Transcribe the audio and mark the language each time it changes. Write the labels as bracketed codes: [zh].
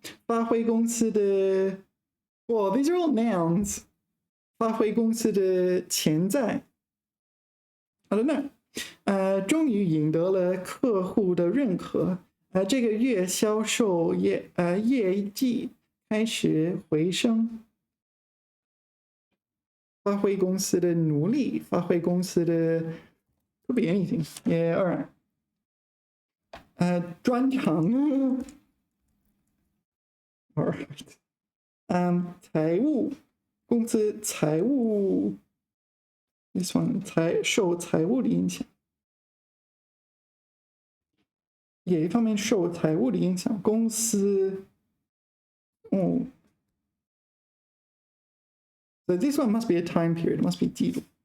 [zh] 发挥公司的 [en] Well, these are all nouns. [zh] 发挥公司的潜在 [en] I don't know. [zh] 终于赢得了客户的认可。这个月销售业绩开始回升。发挥公司的努力，发挥公司的 could be anything. [en] Yeah, all right. 专长 all right. [zh] 财务公司财务 [en] this one [zh] 受财务的影响。也一方面受财务的影响，公司 [en] So this one must be a time period. It must be [zh] 季度。